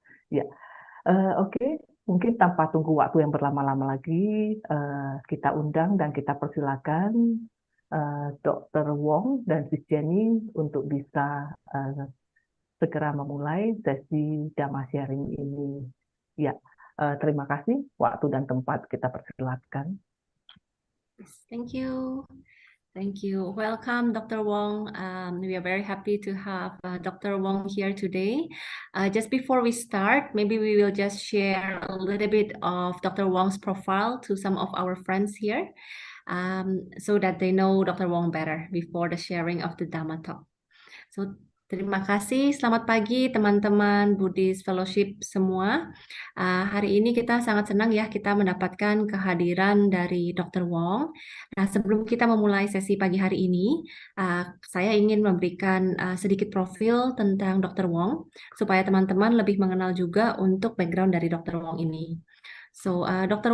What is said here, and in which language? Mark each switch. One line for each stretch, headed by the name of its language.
Indonesian: Ya, oke. Mungkin tanpa tunggu waktu yang berlama-lama lagi, kita undang dan kita persilakan Dr. Wong dan Sis Jenny untuk bisa segera memulai sesi Dhamma sharing ini. Ya, terima kasih. Waktu dan tempat kita persilakan.
English: Thank you. Thank you. Welcome, Dr. Wong. We are very happy to have Dr. Wong here today. Just before we start, maybe we will just share a little bit of Dr. Wong's profile to some of our friends here, so that they know Dr. Wong better before the sharing of the Dhamma talk. So
Indonesian: Terima kasih. Selamat pagi teman-teman Buddhist Fellowship semua. Hari ini kita sangat senang ya kita mendapatkan kehadiran dari Dr. Wong. Nah, sebelum kita memulai sesi pagi hari ini, saya ingin memberikan sedikit profil tentang Dr. Wong supaya teman-teman lebih mengenal juga untuk background dari Dr. Wong ini. So, Dr.